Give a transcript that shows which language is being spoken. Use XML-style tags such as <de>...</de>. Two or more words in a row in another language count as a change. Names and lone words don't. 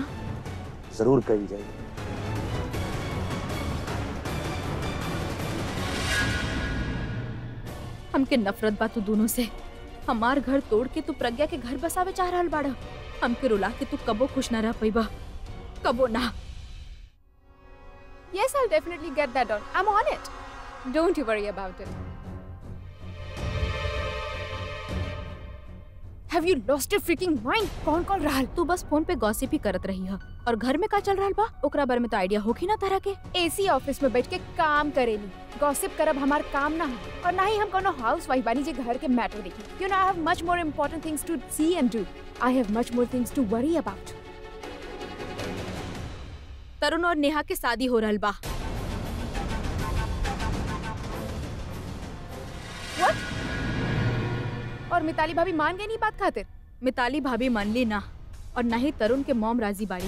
<bho>जरूर करी जाएगी। हमके नफरत बा तू दोनों से। हमार घर तोड़ के तू प्रज्ञा के घर बसावे चाह रहल बाड़ा। हमके रुला के तू कबो खुश ना रह पाइबा, कबो ना।</bho> <en>Yes, I'll definitely get that done. I'm on it. Don't you worry about it. Have you lost your freaking mind?</en> <bho>कौन कॉल रहल? तू बस फोन पे गॉसिप ही करत रही है और घर में का चल रहल बा ओकरा बारे में तो आइडिया होखी ना तरह के। AC ऑफिस में बैठ के काम करेली, गॉसिप करब हमार काम ना है और ना ही हम कोनो हाउसवाइफ बानी जे घर के मैटर देखी।</bho> <en>You know, I have much more important things to see and do. I have much more things to worry about.</en> <bho>तरुण और नेहा के शादी हो रहल बा।</bho> <en>What?</en> <bho>और मिताली भाभी मान गई नहीं बात खातिर? मिताली भाभी मान ली ना, और ना ही तरुण के मॉम राजी बाड़ी।</bho>